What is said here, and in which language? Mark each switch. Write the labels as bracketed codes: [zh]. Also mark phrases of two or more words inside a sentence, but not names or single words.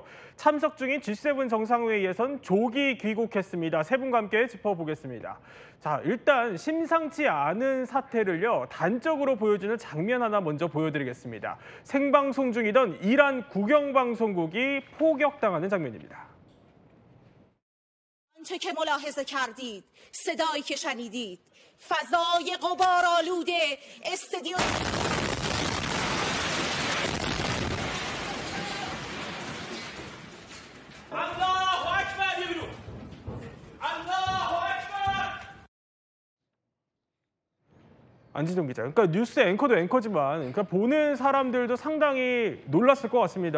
[ko] 참석 중인 G7 정상회의에선 조기 귀국했습니다. 세 분과 함께 짚어보겠습니다. 자, 일단 심상치 않은 사태를요, 단적으로 보여주는 장면 하나 먼저 보여드리겠습니다. 생방송 중이던 이란 국영방송국이 포격당하는 장면입니다. [fa] آنچه که ملاحظه کردید صدایی که شنیدید فضای غبارآلود استادیوم [ko] 안진정 기자. 그러니까 뉴스 앵커도 앵커지만 그러니까 보는 사람들도 상당히 놀랐을 것 같습니다.